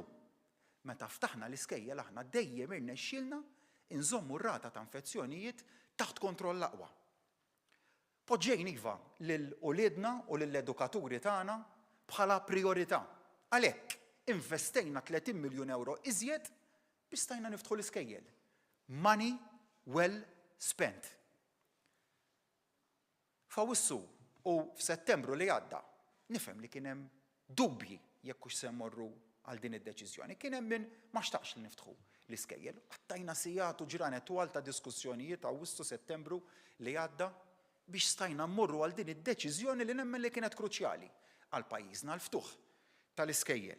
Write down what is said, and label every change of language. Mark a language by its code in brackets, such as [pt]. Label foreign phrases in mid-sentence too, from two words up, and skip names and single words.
[mt] Meta ftaħna l-iskejjel aħna dejjem irnexxielna inżommu r-rata ta' infezzjonijiet taħt kontroll aqwa. Poġġejn iva lil-uliedna u lill-edukaturi tagħna bħala priorità. Għalhekk investejna 30 miljun euro iżjed biex stajna niftħu l-iskejjel. [en] Money well spent. [mt] F'Awwissu u f'Settembru li għadda nifhem li kien hemm dubji jekk hux se mmorru għal din id-deċiżjoni. Kien hemm min ma xtaqx li niftħu l-iskejjel. Għattajna sigħat u ġranet twal ta' diskussjonijiet Awwissu Settembru li għadda biex stajna mmorru għal din id-deċiżjoni li nemmen li kienet kruċjali għal pajjiżna l-ftuħ tal-iskejjel.